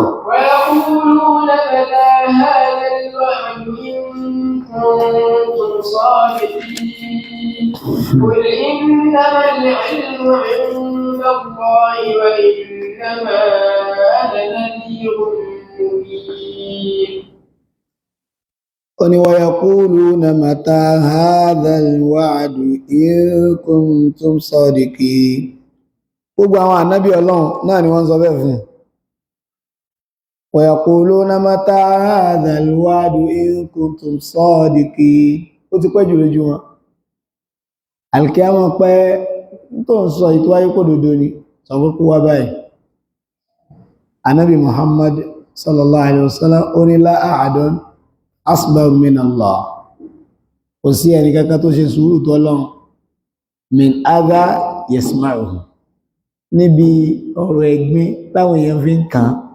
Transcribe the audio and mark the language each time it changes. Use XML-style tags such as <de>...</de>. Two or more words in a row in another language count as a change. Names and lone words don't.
<ar>ويقولون متى هذا الوعد إن كنتم صادقين قل إنما العلم عند الله وإنما أنا نذير مبين. ويقولون متى هذا الوعد إن كنتم صادقين.</ar> <yo>gbogbo àwọn ànábì Ọlọ́run náà ni wọ́n sọ bẹ́ẹ̀ fún.</yo> <ar>ويقولون متى هذا الوعد إن كنتم صادقين.</ar> <yo>ó ti pẹ́ jù lójú wọn. àlùkìyámọ̀ pẹ́ tó ń sọ ìtò ayé kò dòdó ni sọ pé kó wá báyìí. ànábì Muhammad</yo> <ar>صلى الله عليه وسلم</ar> <yo>ó ní</yo> <ar>لا أحد أصبر من الله.</ar> <yo>kò sí ẹni kankan tó ṣe sùúrù tó Ọlọ́run</yo> <ar>من أذى يسمعه</ar> <yo>níbi ọ̀rọ̀ ẹ̀gbin táwọn èèyàn fi ń kàn.</yo>